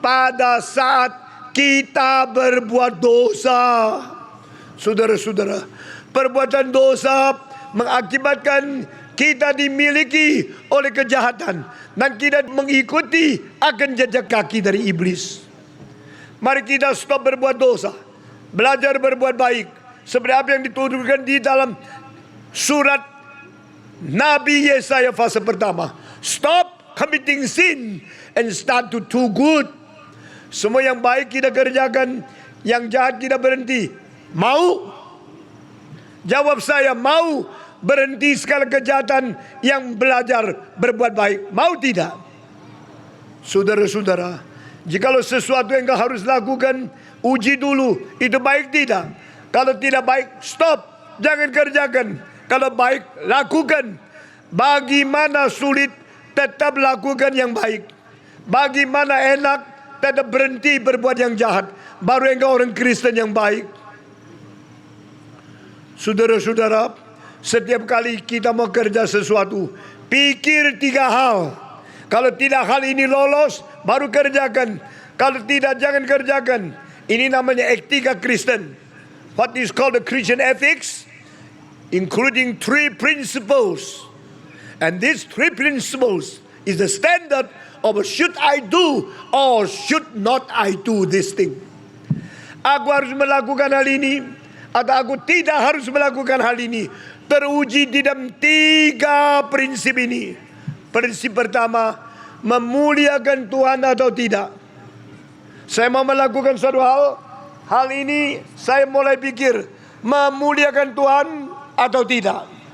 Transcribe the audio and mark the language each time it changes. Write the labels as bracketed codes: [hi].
[id] Pada saat kita berbuat dosa, saudara-saudara, perbuatan dosa mengakibatkan kita dimiliki oleh kejahatan dan kita mengikuti akan jejak kaki dari iblis. Mari kita stop berbuat dosa, belajar berbuat baik, seperti apa yang dituturkan di dalam surat Nabi Yesaya pasal pertama. [en] Stop committing sin and start to do good. [id] Semua yang baik kita kerjakan, yang jahat kita berhenti. Mau? Jawab saya, mau berhenti segala kejahatan yang belajar berbuat baik. Mau tidak? Saudara-saudara, jikalau sesuatu yang kau harus lakukan, uji dulu, itu baik tidak? Kalau tidak baik, stop, jangan kerjakan. Kalau baik, lakukan. Bagaimana sulit, tetap lakukan yang baik. Bagaimana enak, tetap berhenti berbuat yang jahat. Baru engkau orang Kristen yang baik. Saudara-saudara, setiap kali kita mau kerja sesuatu, pikir 3 hal. Kalau tidak hal ini lolos, baru kerjakan. Kalau tidak, jangan kerjakan. Ini namanya etika Kristen. [en] What is called the Christian ethics, including 3 principles. And these 3 principles is the standard of should I do or should not I do this thing. [id] Aku harus melakukan hal ini atau aku tidak harus melakukan hal ini. Teruji di dalam 3 prinsip ini. Prinsip pertama, memuliakan Tuhan atau tidak. Saya mau melakukan suatu hal ini saya mulai pikir, memuliakan Tuhan atau tidak.